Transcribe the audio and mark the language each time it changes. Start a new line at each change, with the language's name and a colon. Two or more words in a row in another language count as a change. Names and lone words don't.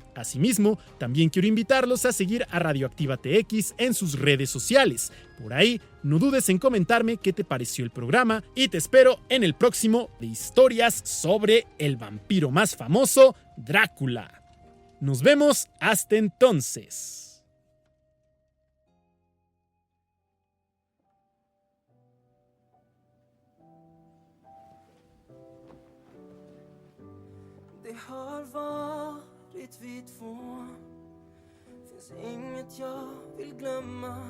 Spanish: Asimismo, también quiero invitarlos a seguir a Radioactiva TX en sus redes sociales. Por ahí, no dudes en comentarme qué te pareció el programa y te espero en el próximo de historias sobre el vampiro más famoso, Drácula. Nos vemos hasta entonces.
Swedish: Det har varit vi två. Finns inget jag vill glömma.